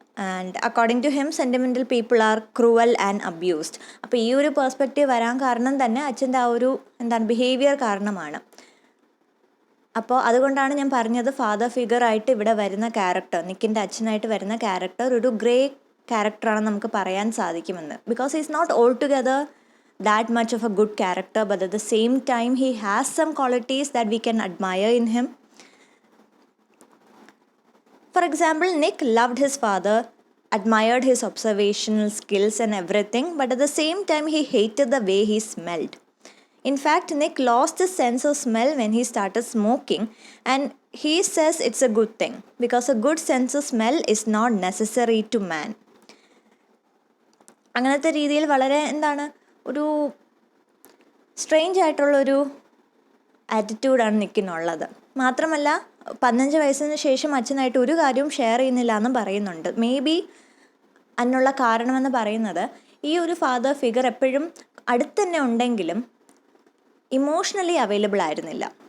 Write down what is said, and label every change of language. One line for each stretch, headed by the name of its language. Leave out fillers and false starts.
English: And according to him sentimental people are cruel and abused.
Malayalam: അപ്പോൾ ഈ ഒരു perspective വരാൻ കാരണം തന്നെ അച്ഛൻ്റെ ആ ഒരു ബിഹേവിയർ കാരണമാണ്. അപ്പോൾ അതുകൊണ്ടാണ് ഞാൻ പറഞ്ഞത് ഫാദർ ഫിഗറായിട്ട് ഇവിടെ വരുന്ന ക്യാരക്ടർ, നിക്കിൻ്റെ അച്ഛനായിട്ട് വരുന്ന ക്യാരക്ടർ ഒരു ഗ്രേ ക്യാരക്ടറാണെന്ന് നമുക്ക് പറയാൻ സാധിക്കുമെന്ന്.
English: Because he is not altogether that much of a good character, but at the same time he has some qualities that we can admire in him. For example, Nick loved his father, admired his observational skills and everything, but at the same time he hated the way he smelled. In fact, Nick lost his sense of smell when he started smoking, and he says it's a good thing because a good sense of smell is not necessary to man.
Malayalam: അങ്ങനത്തെ രീതിയിൽ വളരെ ഒരു strange ആയിട്ടുള്ളൊരു ആറ്റിറ്റ്യൂഡാണ് നിക്കിനുള്ളത്. മാത്രമല്ല 15 വയസ്സിന് ശേഷം അച്ഛനായിട്ട് ഒരു കാര്യവും ഷെയർ ചെയ്യുന്നില്ല എന്നും പറയുന്നുണ്ട്. മേ ബി അതിനുള്ള കാരണമെന്ന് പറയുന്നത് ഈ ഒരു ഫാദർ ഫിഗർ എപ്പോഴും അടുത്ത് തന്നെ ഉണ്ടെങ്കിലും ഇമോഷണലി അവൈലബിൾ ആയിരുന്നില്ല.